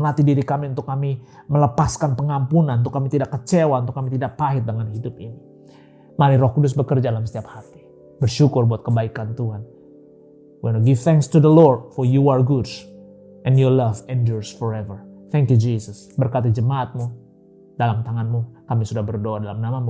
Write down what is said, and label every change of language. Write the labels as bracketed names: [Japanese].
[Indonesian] Melatih diri kami untuk kami melepaskan pengampunan. Untuk kami tidak kecewa. Untuk kami tidak pahit dengan hidup ini. Mari Roh Kudus bekerja dalam setiap hati. Bersyukur buat kebaikan Tuhan. [English] We want to give thanks to the Lord for you are good and your love endures forever. Thank you Jesus. [Indonesian] Berkati jemaatmu dalam tanganmu. Kami sudah berdoa dalam namamu.